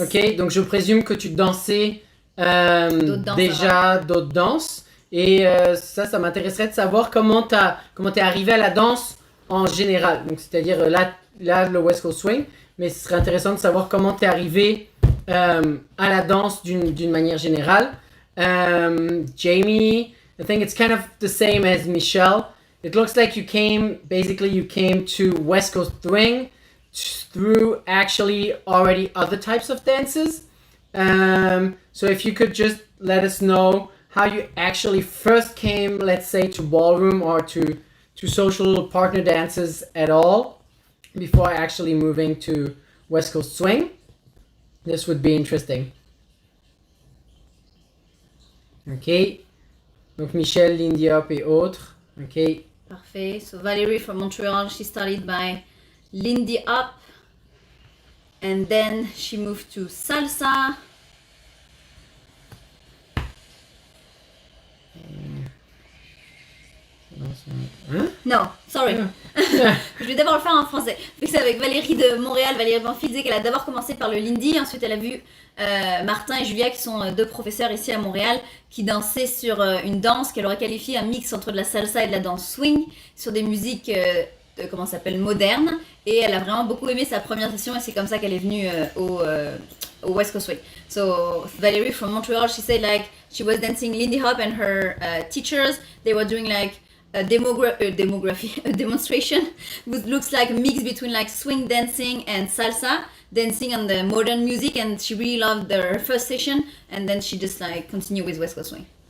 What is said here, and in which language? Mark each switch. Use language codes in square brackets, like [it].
[fr] Ok, donc je présume que tu dansais déjà d'autres danses. Et ça m'intéresserait de savoir comment t'es arrivé à la danse en général. Donc, c'est-à-dire là, le West Coast Swing. Mais ce serait intéressant de savoir comment t'es arrivé à la danse d'une manière générale. [en] Jamie, I think it's kind of the same as Michelle. It looks like you came to West Coast Swing through actually already other types of dances. So if you could just let us know how you actually first came, let's say, to ballroom or to social partner dances at all before actually moving to West Coast Swing. This would be interesting. [fr] Ok. Donc Michel, Lindy Hop et autres. Ok. Parfait. [en] So Valerie from Montreal, she started by Lindy Hop. And then she moved to salsa. [fr] Hein? Non, sorry. Je vais d'abord le faire en français. C'est avec Valérie de Montréal. Valérie Banfi disait qu'elle a d'abord commencé par le Lindy. Ensuite, elle a vu Martin et Julia, qui sont deux professeurs ici à Montréal, qui dansaient sur une danse qu'elle aurait qualifiée un mix entre de la salsa et de la danse swing, sur des musiques comment ça s'appelle, modernes. Et elle a vraiment beaucoup aimé sa première session et c'est comme ça qu'elle est venue au West Coast Swing. [en] So Valerie from Montreal, she said like she was dancing Lindy Hop and her teachers, they were doing like a demonstration which looks like a mix between like swing dancing and salsa dancing on the modern music, and she really loved her first session, and then she just like continued with West Coast Swing.